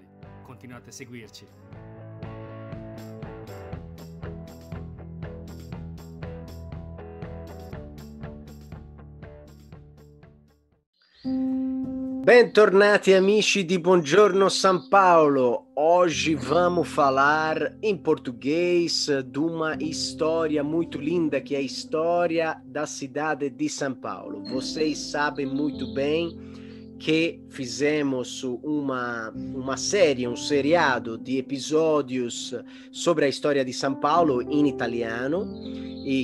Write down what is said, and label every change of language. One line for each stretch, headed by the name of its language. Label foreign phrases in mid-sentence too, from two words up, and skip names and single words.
Italian: Continuate a seguirci. Bentornati amici di Buongiorno San Paolo.
Portuguese: Hoje vamos falar em português de uma história muito linda, que é a história da cidade de São Paulo. Vocês sabem muito bem que fizemos uma série, um seriado de episódios sobre a história de São Paulo em italiano e